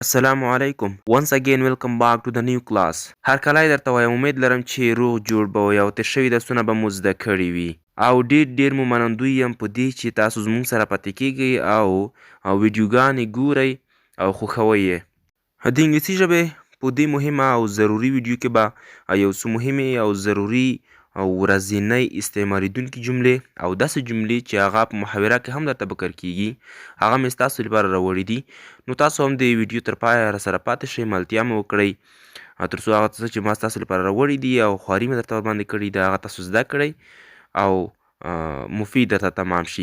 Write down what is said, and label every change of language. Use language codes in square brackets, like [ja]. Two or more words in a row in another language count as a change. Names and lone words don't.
[ar] السلام علیکم. [en] Once again welcome back to the new class. [ps] هر کله درته وایم امید لرم چې روغ جوړ به وئ او تېر شوي درسونه به مو زده کړي وي او ډېر مو منندوی یم په دې چې تاسو زموږ سره پاتې کیږئ او ویډیوګانې ګورئ او خوښوئ یې. د انګلیسي ژبې په دې مهمه او ضروري ویډیو کې به یو څه مهمې او ضروري او ورځنۍ استعمالیدونکي جملې او داسې جملې چې هغه په محاوره کې هم درته بکر کیږي هغه مې ستاسو لپاره راوړي دي نو تاسو هم د ویډیو تر پایه راسره پاتې شئ ملتیا مې وکړئ تر څو هغه څه چې ما ستاسو لپاره راوړي دي او خواري مې درته ورباندې کړې ده هغه تاسو زده کړئ او مفید درته تمام شي.